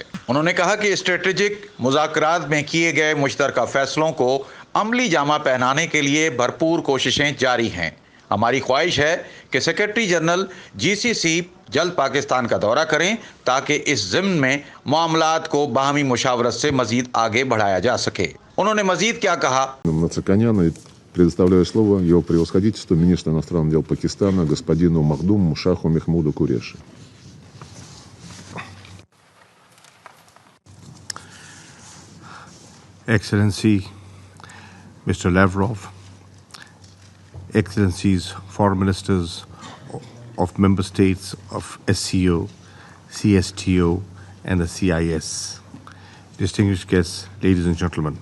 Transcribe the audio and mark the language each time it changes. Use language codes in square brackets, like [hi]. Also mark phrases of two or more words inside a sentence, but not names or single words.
[ur] انہوں نے کہا کہ اسٹریٹیجک مذاکرات میں کیے گئے مشترکہ فیصلوں کو عملی جامہ پہنانے کے لیے بھرپور کوششیں جاری ہیں. ہماری خواہش ہے کہ [en] Secretary General [ur] GCC جلد پاکستان کا دورہ کریں تاکہ اس ضمن میں معاملات کو باہمی مشاورت سے مزید آگے بڑھایا جا سکے. انہوں نے مزید کیا کہا? [ru] Предоставляю слово Его Превосходительству министру иностранных дел Пакистана господину Махдуму Шаху Мехмуду Qureshi. [en] Excellency Mr. Lavrov, Excellencies Foreign Ministers of Member States of SCO, CSTO and the CIS, distinguished guests, ladies and gentlemen.